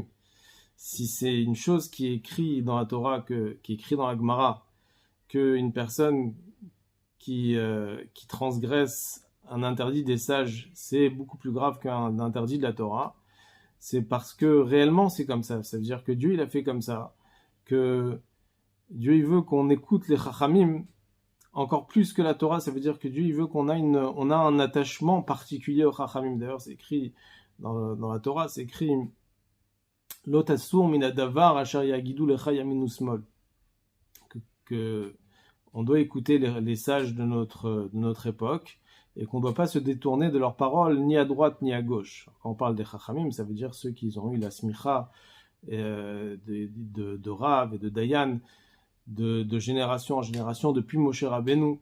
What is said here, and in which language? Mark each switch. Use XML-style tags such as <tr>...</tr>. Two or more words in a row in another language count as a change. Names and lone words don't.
<fr>Si c'est une chose qui est écrite dans la Torah, qui est écrite dans la Gemara, qu'une personne qui transgresse un interdit des sages, c'est beaucoup plus grave qu'un interdit de la Torah, c'est parce que réellement c'est comme ça. Ça veut dire que Dieu il a fait comme ça, que Dieu il veut qu'on écoute les Chachamim encore plus que la Torah. Ça veut dire que Dieu il veut qu'on a un attachement particulier aux Chachamim. D'ailleurs c'est écrit dans la Torah, c'est écrit</fr> <he>לא תסור מן הדבר אשר יגידו לך ימין ושמאל,</he> <fr>que on doit écouter les sages de notre époque et qu'on ne doit pas se détourner de leurs paroles ni à droite ni à gauche. Quand on parle des Chachamim, ça veut dire ceux qui ont eu la smicha de Rav et de Dayan de génération en génération depuis Moshe Rabbeinu.</fr>